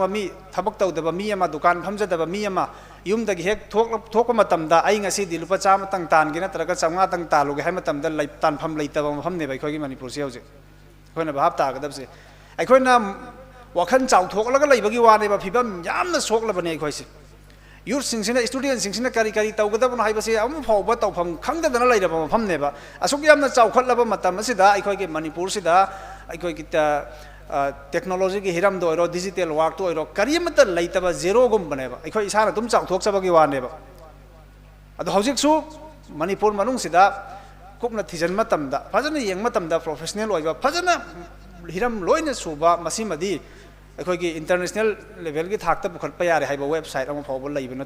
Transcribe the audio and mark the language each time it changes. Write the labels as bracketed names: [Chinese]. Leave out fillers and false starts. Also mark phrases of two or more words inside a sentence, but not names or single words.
[Manipuri] ꯃꯤ ꯊꯕꯛ ꯇꯧꯗꯕ ꯃꯤ ꯑꯃ ꯗꯨꯀꯥꯟ ꯐꯝꯖꯗꯕ ꯃꯤ ꯑꯃ ꯌꯨꯝꯗꯒꯤ ꯍꯦꯛ ꯊꯣꯛꯄ ꯃꯇꯝꯗ ꯑꯩ ꯉꯁꯤꯗꯤ ꯂꯨꯄꯥ 100ꯇꯪ ꯇꯥꯟꯒꯦ ꯅꯠꯇ꯭ꯔꯒ 500ꯇꯪ ꯇꯥꯜꯂꯨꯒꯦ ꯍꯥꯏꯕ ꯃꯇꯝꯗ ꯇꯥꯟꯐꯝ ꯂꯩꯇꯕ ꯃꯐꯝꯅꯦꯕ ꯑꯩꯈꯣꯏꯒꯤ ꯃꯅꯤꯄꯨꯔꯁꯦ ꯍꯧꯖꯤꯛ ꯑꯩꯈꯣꯏꯅ ꯚꯥꯞ ꯇꯥꯒꯗꯕꯁꯦ ꯑꯩꯈꯣꯏꯅ ꯋꯥꯈꯜ ꯆꯥꯎꯊꯣꯛꯂꯒ ꯂꯩꯕꯒꯤ ꯋꯥꯅꯦꯕ ꯐꯤꯕꯝ ꯌꯥꯝꯅ ꯁꯣꯛꯂꯕꯅꯦ ꯑꯩꯈꯣꯏꯁꯦ ꯌꯨꯠꯁꯤꯡꯁꯤꯅ ꯁ꯭ꯇꯨꯗꯦꯟꯠꯁꯤꯡꯁꯤꯅ ꯀꯔꯤ ꯀꯔꯤ ꯇꯧꯒꯗꯕꯅꯣ ꯍꯥꯏꯕꯁꯤ ꯑꯃ ꯐꯥꯎꯕ ꯇꯧꯐꯝ ꯈꯪꯗꯗꯅ ꯂꯩꯔꯕ ꯃꯐꯝꯅꯦꯕ ꯑꯁꯨꯛ ꯌꯥꯝꯅ ꯆꯥꯎꯈꯠꯂꯕ ꯃꯇꯝ ꯑꯁꯤꯗ ꯑꯩꯈꯣꯏꯒꯤ ꯃꯅꯤꯄꯨꯔꯁꯤꯗ ꯑꯩꯈꯣꯏꯒꯤ ꯇꯦꯛꯅꯣꯂꯣꯖꯤꯒꯤ hiramda oiro [English] digital work [Manipuri] to oiro kariyamata leitaba zero gumbaneba aikoi isana dum chauthokchabagi waneba ado hojiksu manipur manung sida kupna thijan matamda fajana yeng matamda professional oiba fajana hiram loina suba masimadi aikoi [English] international level [Manipuri] gi thakta bukhatpa yare haiba website ama phawba leiba natte